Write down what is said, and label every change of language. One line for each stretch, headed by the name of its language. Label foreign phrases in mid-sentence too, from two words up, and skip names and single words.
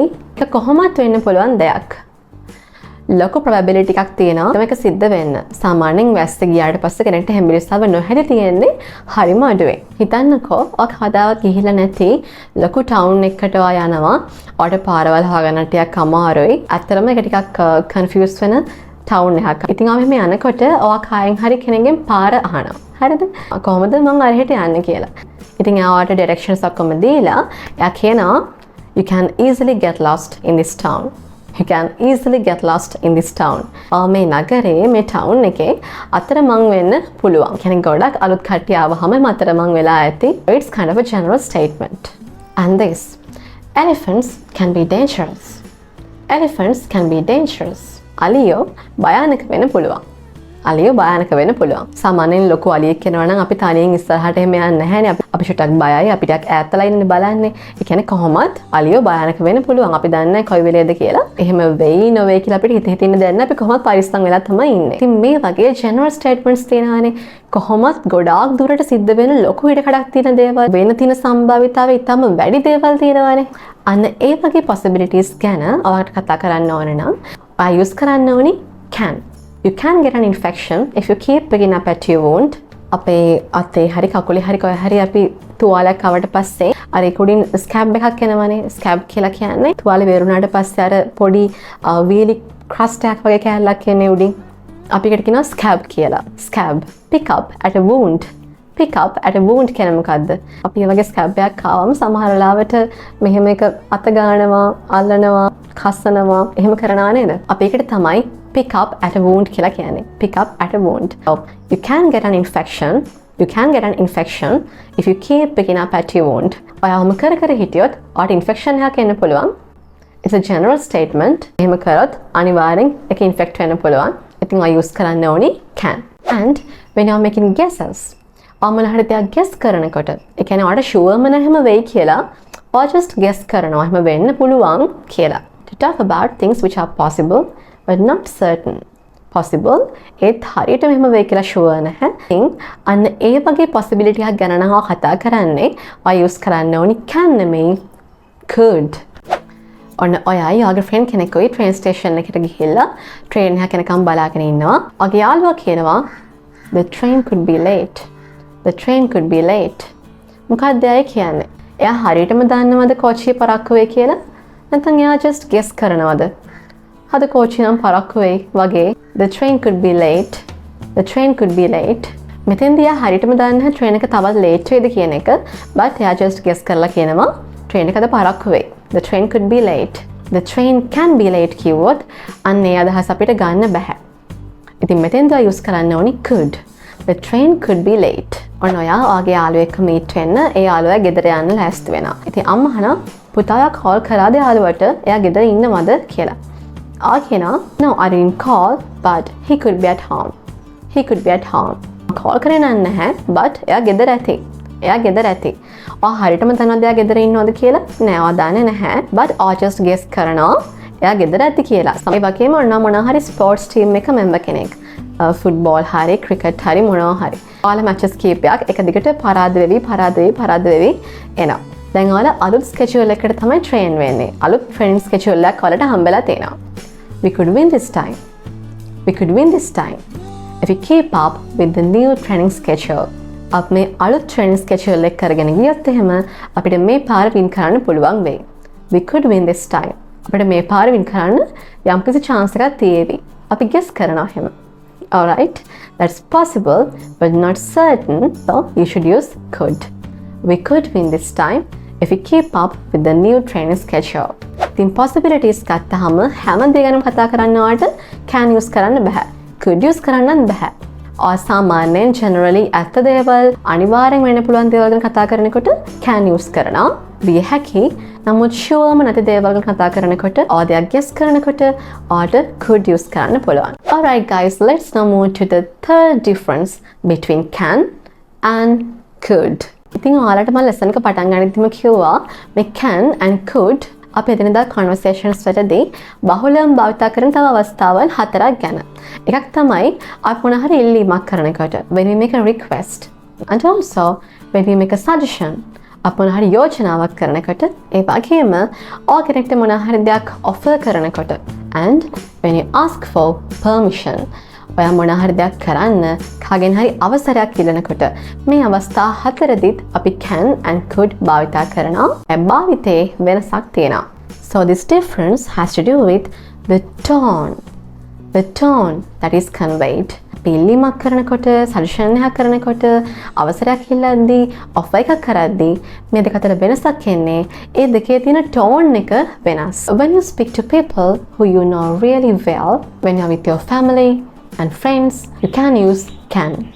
Sinhala: ඒක කොහොමත් වෙන්න පුළුවන් දෙයක්. ලොකු probability එකක් තියෙනවා මේක සිද්ධ වෙන්න. සාමාන්‍යයෙන් වැස්ස ගියාට පස්සේ කෙනෙක්ට හැම්බිරිසාව නොහැදි තියෙන්නේ හරිම අඩුවෙන්. හිතන්නකෝ ඔය කවදාවත් ගිහිල්ලා නැති ලොකු ටවුන් එකකට ඔයා යනවා. ඔයාලට පාරවල් හොයාගන්න ටිකක් අමාරුයි. ඇත්තටම ඒක ටිකක් confuse වෙන ටවුන් එකක්. ඉතින් ආ මෙහෙම යනකොට ඔයා කායෙන් හරි කෙනෙක්ගෙන් පාර අහනවා. හරිද? කොහොමද මං අරහෙට යන්නේ කියලා. ඉතින් එයාට directions ඔක්කොම දීලා එයා කියනවා
English: you can easily get lost in this town. You can easily get lost in this town.
Sinhala: මේ නගරේ මේ town එකේ අතරමං වෙන්න පුළුවන්. කියන්නේ ගොඩක් අලුත් කට්ටිය ආවහම අතරමං වෙලා ඇති.
English: It's kind of a general statement. And this elephants can be dangerous. Elephants can be dangerous.
Sinhala: අලියෝ භයානක වෙන්න පුළුවන්. අලිය භයානක වෙන්න පුළුවන්. සාමාන්‍යයෙන් ලොකු අලියෙක් කෙනවා නම් අපි තනියෙන් ඉස්සරහට එහෙම යන්නේ නැහැනේ. අපි ෂුටක් බයයි. අපි ටිකක් ඈතලා ඉන්නේ බලන්නේ. ඒ කියන්නේ කොහොමත් අලිය භයානක වෙන්න පුළුවන්. අපි දන්නේ නැහැ කොයි වෙලේද කියලා. එහෙම වෙයි නොවේ කියලා අපිට හිතින්න දෙයක් නැහැ. අපි කොහොමත් පරිස්සම් වෙලා තමයි ඉන්නේ. ඉතින් මේ වගේ
English: general statements
Sinhala: තියෙනවානේ. කොහොමත් ගොඩාක් දුරට සිද්ධ වෙන ලොකු ඉඩකඩක් තියෙන දේවල් වෙන තියෙන සම්භාවිතාවය ඊටම වැඩි දේවල් තියෙනවානේ. අන්න ඒ වගේ possibilities ගැන ඔයාලට කතා කරන්න ඕන නම් ඔයා use කරන්න ඕනි can.
English: You can get an infection if you keep picking up at your wound.
Sinhala: අපේ අතේ හරි කකුලේ හරි කොහේ හරි අපි තුවාලයක් ආවට පස්සේ අර ඒකුඩින් ස්කැබ් එකක් එනවනේ. ස්කැබ් කියලා කියන්නේ තුවාලේ වේරුණාට පස්සේ අර පොඩි වීලි ක්‍රස්ට් එකක් වගේ කෑල්ලක් එන්නේ උඩින්. අපි ඒකට කියනවා ස්කැබ් කියලා. ස්කැබ්.
English: pick up at a wound.
Sinhala: pick up at a wound කියන්නේ මොකද්ද? අපි මේ වගේ ස්කැබ් එකක් ආවම සමහර වෙලාවට මෙහෙම එක අත ගන්නවා, අල්ලනවා, කස්සනවා, එහෙම කරනවා නේද? අපි ඒකට තමයි
English: pick up at a wound
Sinhala: කියලා කියන්නේ.
English: pick up at a wound. So, you can get an infection. You can get an infection if you keep picking up at your wound.
Sinhala: ඔයාම කර කර හිටියොත් ඔයාට infection එකක් එන්න පුළුවන්.
English: It's a general statement.
Sinhala: එහෙම කරොත් අනිවාර්යෙන් ඒක infect වෙන්න පුළුවන්. ඉතින් ඔයා use කරන්න ඕනි can.
English: And when you're making guesses,
Sinhala: ඔයාම හරියට දෙයක් guess කරනකොට, ඒ කියන්නේ ඔයාට sure ම නැහැම වෙයි කියලා, ඔයා
English: just guess
Sinhala: කරනවා. එහෙම වෙන්න පුළුවන් කියලා.
English: To talk about things which are possible but not certain.
Sinhala: Possible ඒත් හරියට මෙහෙම වෙයි කියලා sure නැහැ. ඉතින් අන්න ඒ වගේ possibility එකක් ගැන නම් කතා කරන්නේ ඔයා use කරන්න ඕනි can නෙමෙයි could. ඔන්න ඔයා යාගේ friend කෙනෙකුයි
English: train station
Sinhala: එකට ගිහිල්ලා train එක යනකම් බලාගෙන ඉන්නවා. ඔයාගේ යාළුවා කියනවා
English: the train could be late. The train could be late.
Sinhala: මොකක්ද එයා කියන්නේ? එයා හරියටම දන්නවද කෝච්චිය පරක්කු වෙයි කියලා? නැත්නම් එයා
English: just guess
Sinhala: කරනවද? අද කෝච්චිය නම් පරක්කු වෙයි වගේ.
English: The train could be late. The train could be late.
Sinhala: මෙතෙන්දී එයා හරියටම දන්නේ නැහැ train එක තවත් late වෙයිද කියන එක. but එයා
English: just guess
Sinhala: කරලා කියනවා train එක අද පරක්කු වෙයි.
English: The train could be late. The train can be late
Sinhala: කිව්වොත් අන්න ඒ අදහස අපිට ගන්න බෑ. ඉතින් මෙතෙන්දී
English: use
Sinhala: කරන්න ඕනි
English: could. The train could be late.
Sinhala: ඔන්න ඔයා ඔයාගේ යාළුවෙක් meet වෙන්න ඒ යාළුවා ගෙදර යන්න ලෑස්ති වෙනවා. ඉතින් අම්මා අහනවා පුතාලා call කරාද යාළුවට එයා ගෙදර ඉන්නවද කියලා.
English: No, I didn't call, but he could be at home. He could be at home. Call
Sinhala: කරේ නැහැ,
English: but
Sinhala: එයා ගෙදර ඇති. එයා ගෙදර ඇති. ඔයා හරියටම දන්නවද එයා ගෙදර ඉන්නවද කියලා? නෑ, ඔයා දන්නේ නැහැ.
English: but I just guess
Sinhala: කරනවා එයා ගෙදර ඇති කියලා. ඒ වගේම ඔන්න මොනවා හරි sports team එක member කෙනෙක්. football හරි, cricket හරි මොනවා හරි. ඔයාලා matches කීපයක් එක දිගට පරාද වෙවි එනවා. දැන් ඔයාලා අලුත් schedule එකකට තමයි train වෙන්නේ. අලුත්
English: training schedule
Sinhala: එකක් ඔයාලට හම්බෙලා තියෙනවා.
English: We could win this time. We could win this time. If we keep up with the new training schedule.
Sinhala: අප මේ අලුත්
English: training schedule
Sinhala: එක කරගෙන ගියොත් එහෙම අපිට මේ පාර win කරන්න පුළුවන් වෙයි.
English: We could win this time.
Sinhala: අපිට මේ පාර win කරන්න යම්කිසි chance එකක් තියෙවි. අපි guess කරනවා එහෙම.
English: Alright, that's possible but not certain, so you should use could. We could win this time if we keep up with the new training schedule.
Sinhala: ඉතින් possibilities ගත්තාම හැම දෙයක් ගැනම කතා කරන්නවට
English: can use
Sinhala: කරන්න බෑ.
English: could use
Sinhala: කරන්නත් බෑ. අසාමාන්‍යයෙන් generally ඇත්ත දේවල් අනිවාර්යෙන් වෙන්න පුළුවන් දේවල් ගැන කතා කරනකොට
English: can use
Sinhala: කරනවා. විය හැකි නමුත් sure නැති දේවල් ගැන කතා කරනකොට දෙයක් guess කරනකොට
English: could use
Sinhala: කරන්න පුළුවන්.
English: Alright guys, let's now move to the third difference between can and could.
Sinhala: ඉතින් ඔයාලට මම lesson එක පටන් ගන්නදිම කිව්වා මේ
English: can and could
Sinhala: අපි එදිනෙදා conversations වලදී බහුලව භාවිත කරන තව අවස්ථාවන් හතරක් ගැන. එකක් තමයි අපි මොන හරි ඉල්ලීමක් කරනකොට
English: when we make a request and also when we make a suggestion
Sinhala: අපි මොන හරි යෝජනාවක් කරනකොට ඒ වගේම ඔය කෙනෙක්ට මොන හරි දෙයක් offer කරනකොට
English: and when you ask for permission
Sinhala: ඔයා මොන හරි දෙයක් කරන්න කාගෙන් හරි අවසරයක් ඉල්ලනකොට මේ අවස්ථා හතරෙදිත් අපි
English: can and could
Sinhala: භාවිත කරනවා. ඒ භාවිතේ වෙනසක් තියෙනවා.
English: So this difference has to do with the tone. The tone that is conveyed.
Sinhala: ඉල්ලීමක් කරනකොට, සජෙෂන් එකක් කරනකොට, අවසරයක් ඉල්ලද්දී, offer එකක් කරද්දී මේ දෙක අතර වෙනසක් එන්නේ ඒ දෙකේ තියෙන tone එක වෙනස්.
English: When you speak to people who you know really well, when you're with your family and friends, you can use can.